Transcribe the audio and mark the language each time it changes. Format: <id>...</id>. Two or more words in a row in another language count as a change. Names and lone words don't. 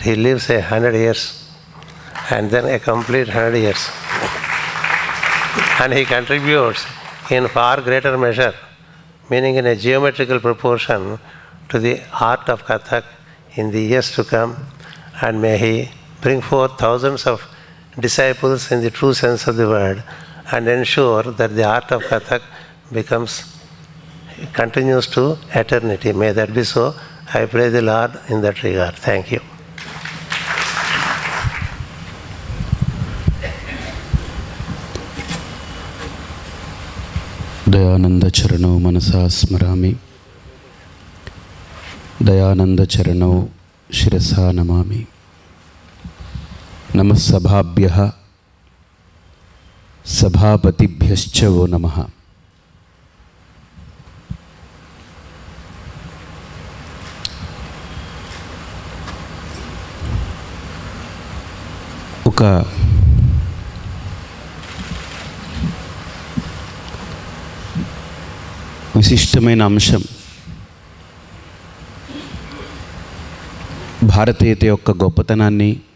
<en>he lives 100 years and then a complete 100 years, and he contributes in far greater measure, meaning in a geometrical proportion, to the art of Kathak in the years to come, and may he bring forth thousands of disciples in the true sense of the word and ensure that the art of Kathak continues to eternity. May that be so. I pray the Lord in that regard. Thank you.</en> <sa>दयानंद चरणौ मनसा स्मरामि, दयानंद चरणौ शिरसा नमामि। नमः सभाभ्यः सभापतिभ्यश्च वो नमः।</sa> <te>ఒక విశిష్టమైన అంశం భారతీయత యొక్క గొప్పతనాన్ని</te>